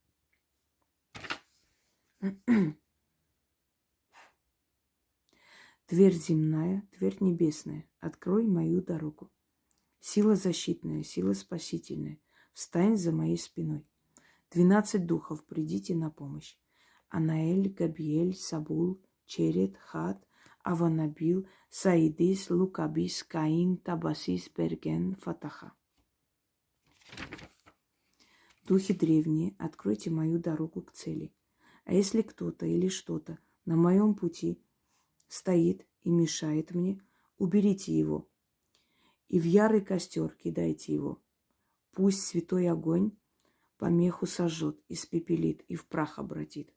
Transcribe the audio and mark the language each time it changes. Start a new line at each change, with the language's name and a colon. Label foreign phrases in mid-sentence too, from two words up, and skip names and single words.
Russian: Дверь земная, дверь небесная, открой мою дорогу. Сила защитная, сила спасительная, встань за моей спиной. 12 духов, придите на помощь. Анаэль, Габиэль, Сабул, Черет, Хат, Аванабил, Саидис, Лукабис, Каин, Табасис, Берген, Фатаха. Духи древние, откройте мою дорогу к цели. А если кто-то или что-то на моем пути стоит и мешает мне, уберите его. И в ярый костер кидайте его. Пусть святой огонь помеху сожжет, испепелит и в прах обратит.